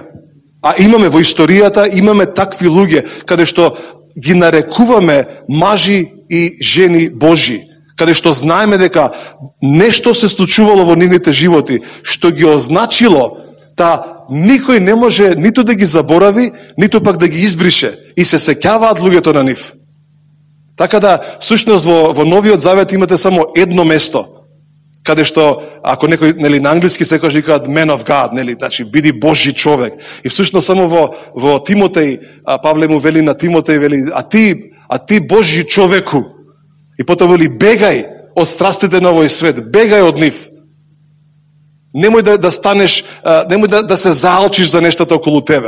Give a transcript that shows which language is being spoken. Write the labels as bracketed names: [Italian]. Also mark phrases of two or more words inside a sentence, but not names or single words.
[Macedonian] А имаме во историјата, имаме такви луѓе, каде што ги нарекуваме мажи и жени Божи, каде што знаеме дека нешто се случувало во нивните животи, што ги означило да никој не може ниту да ги заборави, ниту пак да ги избрише, и се сеќаваат луѓето на нив. Така да, всушност во Новиот Завет имате само едно место, каде што, ако некој, нели, на англиски се каже, викаат [English] man of God, [Macedonian] нели, значи, биди Божи човек. И всушност само во Тимотеј, Павле му вели на Тимотеј, вели, а ти Божи човеку. И потоа вели, бегај од страстите на овој свет, бегај од нив. Немој да станеш, немој да се заалчиш за нештата околу тебе.